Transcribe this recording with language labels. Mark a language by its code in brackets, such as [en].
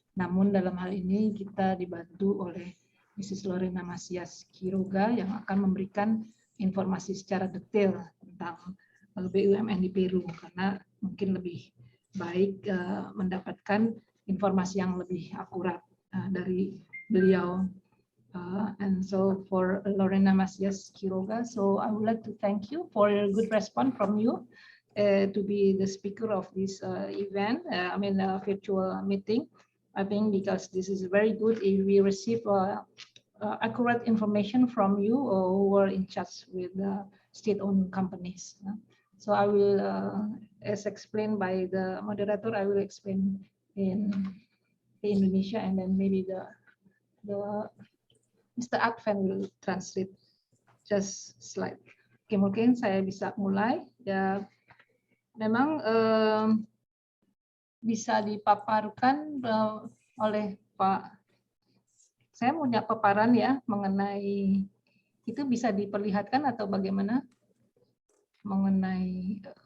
[id] Namun dalam hal ini kita dibantu oleh Mrs. Lorena Macías Quiroga yang akan memberikan informasi secara detail tentang BUMN di Peru, karena mungkin lebih baik mendapatkan informasi yang lebih akurat dari beliau. [en] And so for Lorena Macías Quiroga, so I would like to thank you for your good response from you to be the speaker of this event, virtual meeting. I think because this is very good if we receive accurate information from you who are in charge with state-owned companies. So I will, as explained by the moderator, I will explain in Indonesia, and then maybe the Mr. Advan will translate just slide. [id] Oke, mungkin saya bisa mulai. Ya, memang bisa dipaparkan oleh Pak. Saya punya paparan ya mengenai itu, bisa diperlihatkan atau bagaimana mengenai